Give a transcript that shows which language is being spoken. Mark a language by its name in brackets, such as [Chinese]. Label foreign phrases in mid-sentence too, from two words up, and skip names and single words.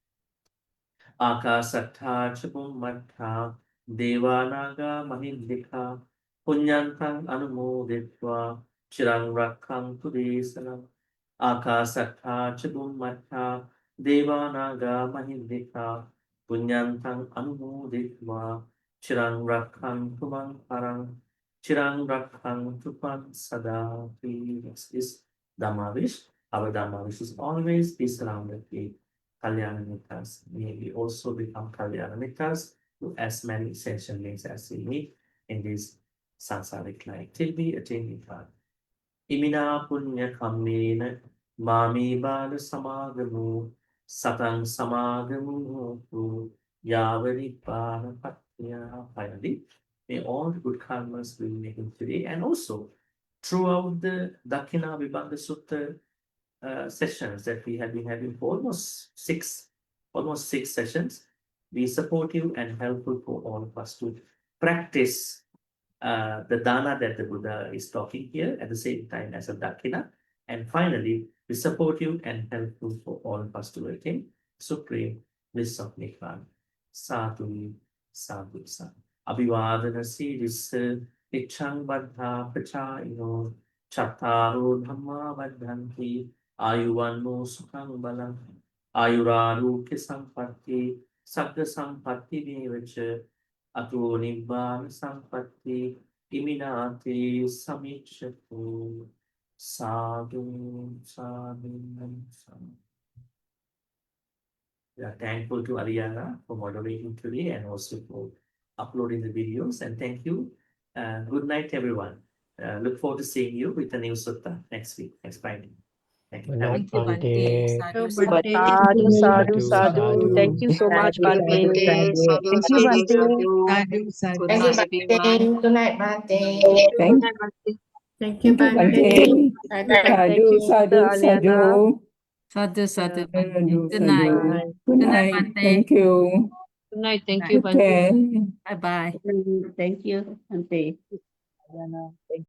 [Pali] Akasattha cha bhummattha devanaga mahindika punyantang anumoditva chirang rakkhantu desanam. Akasattha cha bhummattha devanaga mahindika punyantang anumoditva chirang rakkhantu man parang chirang rakkhantu pan sadati. [English] This is Dhammavish. Our Dhammavish is always be surrounded with [Pali] Kalyana Mittas. [English] May we also become [Pali] Kalyana Mittas [English] to as many ascension links as we meet in this samsaric life till we attain Nibbana. [Pali] Imina punya kammena mami bala samagamu satang samagamu hotu yavanibbana patya. [English] Finally, may all the good karmas we make today and also throughout the Dakkhiṇāvibhaṅga Sutta sessions that we have been having for almost six sessions, be supportive and helpful for all of us to practice the dana that the Buddha is talking here at the same time as a Dakkhiṇā, and finally be supportive and helpful for all of us to attain supreme bliss of Nibbana. [Pali] Sadhu, sadhu, sadhu. Abhivadana sirissa ichchang baddha prachayino chattaro dhamma baddhanti ayuvanno sukhang balam ayurarokya sampatti sagga sampatti mevacha ato nibbana sampatti iminati samicchatu. Sadhu, sadhu, sadhu. [English] We are thankful to Ariana for moderating today and also for uploading the videos. And thank you. Good night, everyone. Look forward to seeing you with a new sutta next week, next Friday. Thank you. Good Have a night, Thank you, Bhante. Bhante. [Pali] Sadhu, Sadhu, sadhu, Sadhu, sadhu. [English] Thank you so much, Bhante. Thank you, Bhante. [Pali] sadhu, sadhu. [English] Thank you, Bhante. Good night, Bhante. Thank Thank you, you, Bhante. Bhante. Thank [Pali] Sadhu, [English] you, [Pali] sadhu, [English] Sister Aliana. [Pali] sadhu. Sadhu, [English] Good Bhante. Good night. night. Good night, Bhante. Thank you. Good night. Thank Good you, Take Bhante. care. Bye-bye. Thank you, Bhante. Aliana. Thank